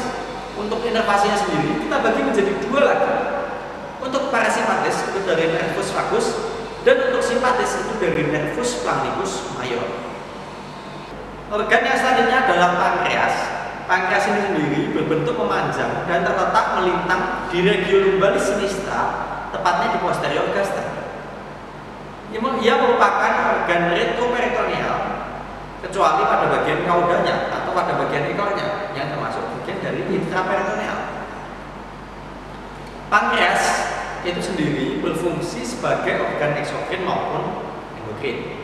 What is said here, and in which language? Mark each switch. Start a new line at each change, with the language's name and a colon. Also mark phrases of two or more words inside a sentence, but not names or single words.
Indonesian: Untuk inervasinya sendiri kita bagi menjadi 2 lagi. Untuk parasimpatis itu dari
Latin: nervus vagus
Indonesian: Dan untuk simpatis itu dari
Latin: nervus splanchnicus major.
Indonesian: Organ yang selanjutnya adalah pankreas. Pankreas ini sendiri berbentuk memanjang dan terletak melintang di
Latin: regio lumbalis sinistra,
Indonesian: tepatnya di posterior gaster. Ia merupakan organ retroperitoneal kecuali pada bagian kaudanya atau pada bagian ekornya yang termasuk bagian dari intraperitoneal. Pankreas itu sendiri berfungsi sebagai organ eksokrin maupun endokrin.